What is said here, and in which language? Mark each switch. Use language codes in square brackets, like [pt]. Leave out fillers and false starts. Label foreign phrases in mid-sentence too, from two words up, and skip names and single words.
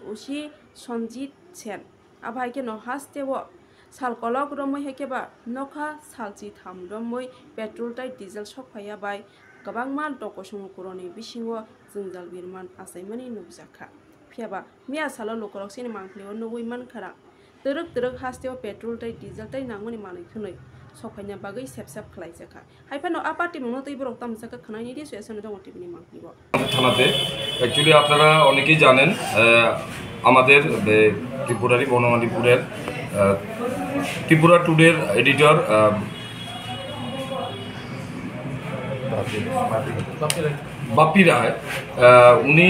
[trp] उसी सनजित सेन आभाय केनो हास्तेवो सालकलक रमै हेकेबा नखा सालचि थाम रमै पेट्रोल ताई डिजेल सफाया बाय गोबां माल टकसंग कुरनि बिसिङो जोंजाल बिरमान आसायमानि नुजाखा फियाबा मिया सालो लकरक सिनेमा फ्लिव नगै मानखारा तरक हास्तेव पेट्रोल ताई डिजेल ताई नांगनि मालैखनै सफायना बागै सेबसाब खालायजाखा हाइफानो आ पार्टी मुंनो तै बरक तामजाका खनायनि रिसुएसन दङ टिभिनि मांफ्लिव [bn] থানাতে অ্যাকচুয়ালি আপনারা অনেকেই জানেন আমাদের ত্রিপুরারি বনমালীপুরের ত্রিপুরা টুডের এডিটর বাপ্পি রায় উনি